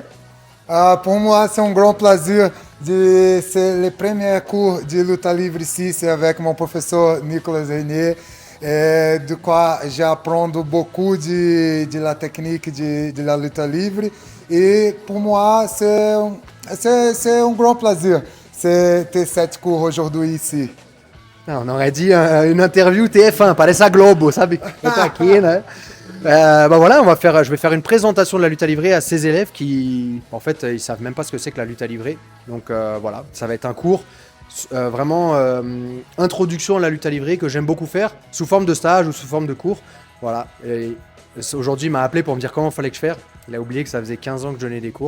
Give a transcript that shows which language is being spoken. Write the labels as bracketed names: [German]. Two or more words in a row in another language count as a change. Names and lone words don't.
[French] Pour moi, c'est un grand plaisir. C'est le premier cours de lutte livre ici, c'est avec mon professeur Nicolas Renier, de quoi j'apprends beaucoup de la technique de la lutte livre. Et pour moi, c'est un grand plaisir de ter 7 cours aujourd'hui ici. On aurait dit une interview TF1, [Portuguese] parece a Globo, sabe? Tá aqui, né? [French] Voilà, je vais faire une présentation de la lutte à livrer à ces élèves qui, en fait, ils savent même pas ce que c'est que la lutte à livrer. Donc voilà, ça va être un cours vraiment introduction à la lutte à livrer que j'aime beaucoup faire sous forme de stage ou sous forme de cours. Voilà. Et aujourd'hui, il m'a appelé pour me dire comment il fallait que je fasse. Il a oublié que ça faisait 15 ans que je donnais des cours.